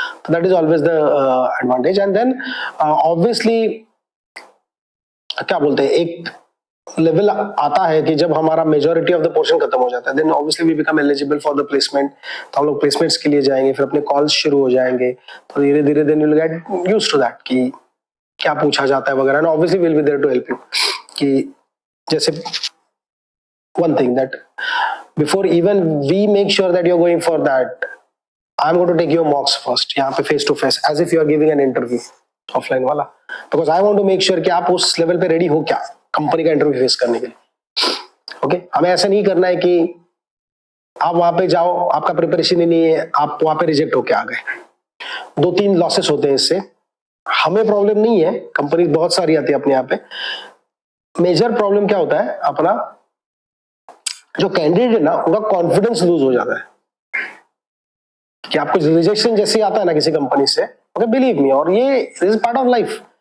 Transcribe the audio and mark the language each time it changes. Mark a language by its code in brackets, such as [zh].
[en] That is always the advantage. And then obviously [hi] क्या बोलते हैं, एक लेवल आता है कि जब हमारा [en] majority of the portion [hi] खत्म हो जाता है, [en] Then obviously we become eligible for the placement. [hi] तो हम लोग प्लेसमेंट्स के लिए जाएंगे, फिर अपने कॉल्स शुरू हो जाएंगे. तो धीरे धीरे [en] then you will get used to that [hi] कि क्या पूछा जाता है वगैरह. [en] And obviously we will be there to help you. [hi] कि जैसे [en] one thing that before even we make sure that you're going for that, I'm going to take your mocks first [hi] यहाँ पे [en] face to face as if you are giving an interview offline [hi] वाला, [en] because I want to make sure [hi] कि आप उस level पे ready हो क्या company का इंटरव्यू फेस करने के लिए. ओके, हमें ऐसा नहीं करना है कि आप वहां पे जाओ, आपका प्रिपरेशन ही नहीं है, आप वहां पे रिजेक्ट होके आ गए. 2-3 लॉसेस होते हैं इससे. हमें प्रॉब्लम नहीं है, कंपनी बहुत सारी आती है अपने यहाँ पे. मेजर प्रॉब्लम क्या होता है, अपना जो कैंडिडेट है ना उनका कॉन्फिडेंस लूज हो जाता है कि आपको रिजेक्शन जैसे आता है ना किसी कंपनी से, [en] okay believe me, [hi] और ये [en] Is part of life.